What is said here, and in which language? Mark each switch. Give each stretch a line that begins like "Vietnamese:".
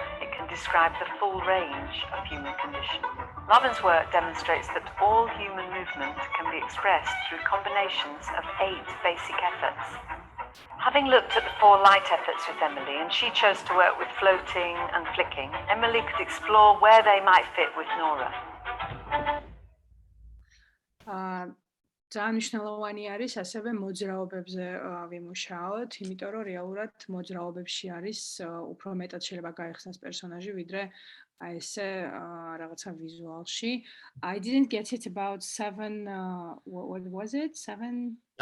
English: It can describe the full range of human condition. Laban's work demonstrates that all human movement can be expressed through combinations of 8 basic efforts. Having looked at the 4 light efforts with Emily, and she chose to work with floating and flicking, Emily could explore where they might fit with Nora.
Georgian: ძალიან მნიშვნელოვანი არის ასევე მოძრაობებზე ვიმუშაოთ, იმიტომ რომ რეალურად მოძრაობებში არის უფრო მეტად შეიძლება გაიხსნას პერსონაჟი, ვიდრე აი ესე რაღაცა ვიზუალში.
English: I didn't get it about 7 what was it? 7